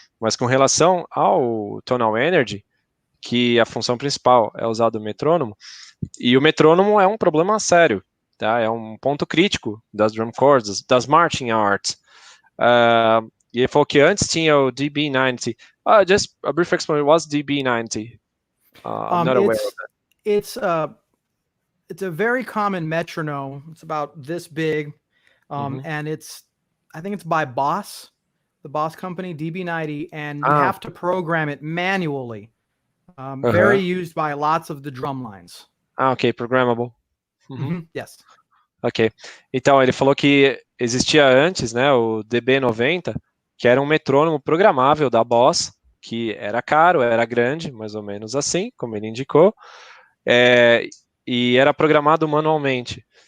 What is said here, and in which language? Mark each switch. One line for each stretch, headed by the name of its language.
Portuguese: Mas com relação ao Tonal Energy, que a função principal é usar o metrônomo, e o metrônomo é um problema sério, tá? É um ponto crítico das drum corps, das marching arts. E ele falou que antes tinha o DB90.
English: Just a brief explanation, what's DB90? I'm not aware of that. It's a very common metronome. It's about this big, and I think it's by Boss, the Boss company, DB90, and you have to program it manually. Very used by lots of the drum lines. Ok, programmable. Yes. Ok.
Portuguese: Então, ele falou que existia antes, né, o DB90, que era um metrônomo programável da Boss, que era caro, era grande, mais ou menos assim, como ele indicou, e era programado manualmente.